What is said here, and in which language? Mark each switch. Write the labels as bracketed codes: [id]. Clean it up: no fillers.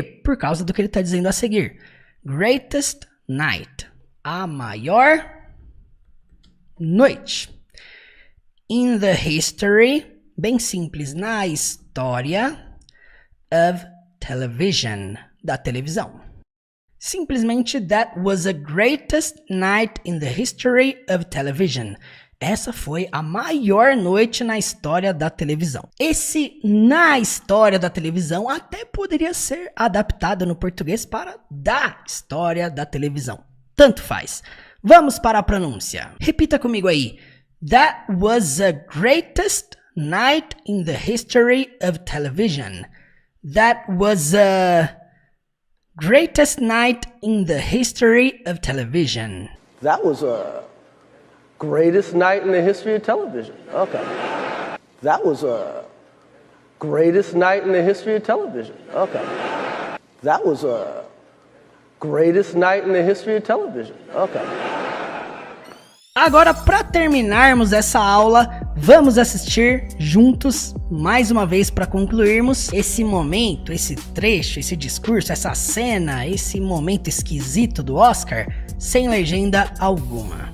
[pt] Por causa do que ele está dizendo a seguir. [en] Greatest night. [pt] A maior noite. [en] In the history, [pt] bem simples, na história [en] of television, [pt] da televisão. Simplesmente, [en] that was the greatest night in the history of television. [pt] Essa foi a maior noite na história da televisão. Esse na história da televisão até poderia ser adaptado no português para da história da televisão. Tanto faz. Vamos para a pronúncia. Repita comigo aí. [en] That was the greatest night in the history of television. That was the greatest night in the history of television. That was a greatest night in the history of television. Okay. That was a greatest night in the history of television. Okay. That was a greatest night in the history of television. Okay. [pt] Agora, para terminarmos essa aula, vamos assistir juntos, mais uma vez para concluirmos, esse momento, esse trecho, esse discurso, essa cena, esse momento esquisito do Oscar, sem legenda alguma.